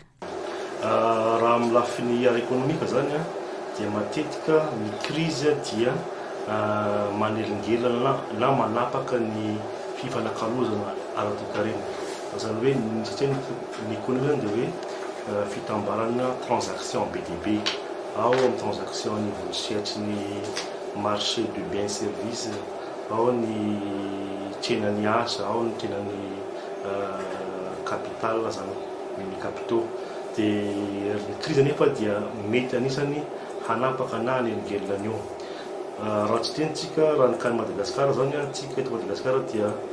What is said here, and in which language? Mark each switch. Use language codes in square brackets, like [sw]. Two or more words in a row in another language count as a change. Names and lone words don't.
[mg] raha amin'ny lafiny ara-ekonomika zany a dia matetika ny krizy dia manelingelana na manapaka ny fifanankalozana ara-toe-karena zany hoe satria ny ekonomia zany dia hoe fitambarana transaction be dia be ao amin'ny [fr] transaction niveau [mg] sehatry ny [fr] marché de bien service [mg] ao ny tsenany asa ao ny tsenany capital zany ny capitaux dia ny krizy nefa dia mety anisany hanapaka na hanelingelina an'io raha tsy tenitsika raha nikany Madagasikara zany tsika eto Madagasikara dia